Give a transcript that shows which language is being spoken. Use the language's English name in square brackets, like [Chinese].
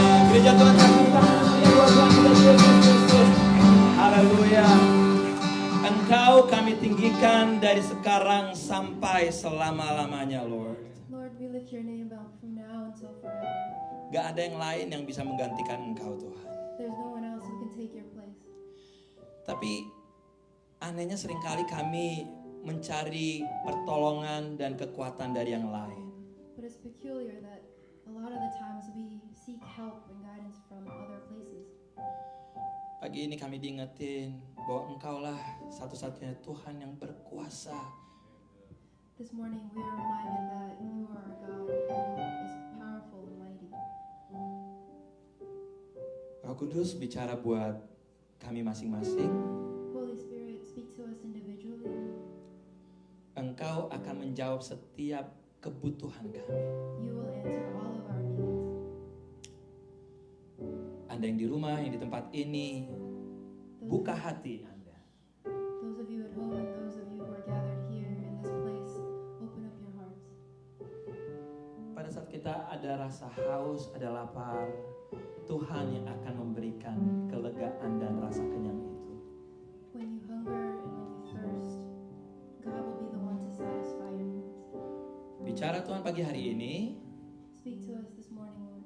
[Indonesian] Gereja Tuhan, kasih tangan yang buat Tuhan kita Yesus Kristus. Haleluya. Engkau kami tinggikan dari sekarang sampai selama-lamanya, Lord. [English] Lord, we lift your name up from now until forever. [Indonesian] Gak ada yang lain yang bisa menggantikan Engkau, Tuhan. [English] There's no one else who can take your place. [Indonesian] Tapi anehnya seringkali kami mencari pertolongan dan kekuatan dari yang lain. [English] But it's peculiar that a lot of the times we seek help and guidance from other places. [Indonesian] Pagi ini kami diingetin bahwa Engkaulah satu-satunya Tuhan yang berkuasa. [English] This morning we are reminded that you are a God who is powerful and mighty. [Indonesian] Roh Kudus bicara buat kami masing-masing. [English] speak to us individually. [Indonesian] Engkau akan menjawab setiap kebutuhan kami. [English] You will answer all of our needs. [Indonesian] Anda yang di rumah, yang di tempat ini, buka hati Anda. [English] Those of you at home and those of you who are gathered here in this place, open up your hearts. [Indonesian] Pada saat kita ada rasa haus, ada lapar, Tuhan yang akan memberikan kelegaan dan rasa kenyang itu. [English] When you hunger and when you thirst, God will be the one to satisfy your needs. [Indonesian] Bicara Tuhan pagi hari ini, [English] Speak to us this morning, Lord,